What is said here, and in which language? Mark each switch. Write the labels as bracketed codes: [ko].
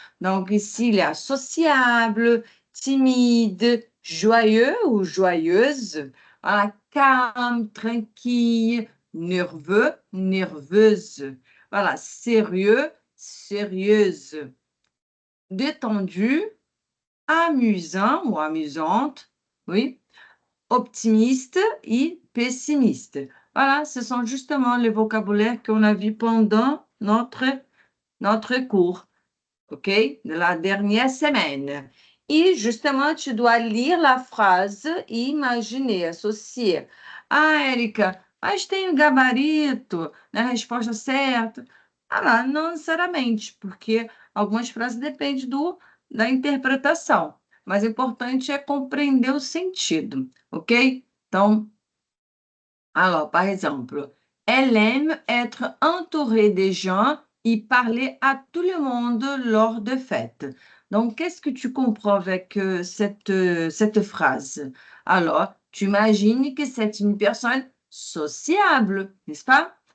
[fr] Donc, ici, il y a sociable, timide, joyeux ou joyeuse, voilà, calme, tranquille, nerveux, nerveuse, voilà, sérieux, sérieuse, détendu, amusant ou amusante, oui, optimiste et pessimiste. Voilà, ce sont justement les vocabulaires qu'on a vus pendant notre cours, OK, de la dernière semaine. E justement, tu dois lire la phrase e imaginer, associer. [pt] Ah, Érica, mas tem um gabarito na resposta certa? Ah, lá, não necessariamente, porque algumas frases dependem da interpretação, mas o importante é compreender o sentido, ok? [fr] Então, alors, par exemple, elle aime être entourée des gens et parler à tout le monde lors de fêtes. Donc, qu'est-ce que tu comprends avec cette phrase? Alors, tu imagines que c'est une personne sociable, n'est-ce pas?